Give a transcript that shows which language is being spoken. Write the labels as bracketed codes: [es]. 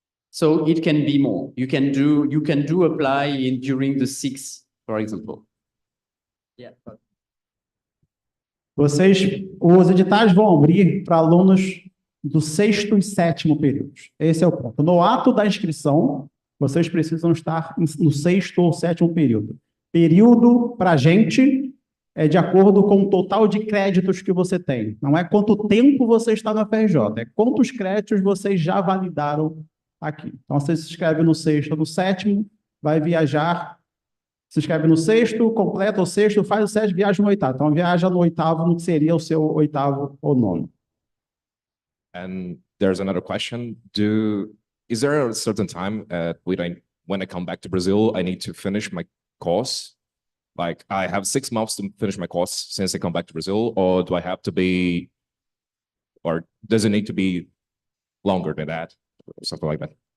[en] So it can be more. You can do apply during the 6th, for example. Yeah. [pt] Os editais vão abrir para alunos do 6º e 7º períodos. Esse é o ponto. No ato da inscrição, vocês precisam estar no 6º ou 7º período. Período, para a gente, é de acordo com o total de créditos que você tem. Não é quanto tempo você está na UFRJ, é quantos créditos vocês já validaram aqui. Então, você se inscreve no 6º ou no 7º, vai viajar, se inscreve no 6º, completa o 6º, faz o 7º, viaja no 8º. Então, viaja no 8º, no que seria o seu 8º ou 9º. [en] And there's another question. Is there a certain time when I come back to Brazil, I need to finish my course? Like I have 6 months to finish my course since I come back to Brazil, or do I have to be, or does it need to be longer than that? Or something like that.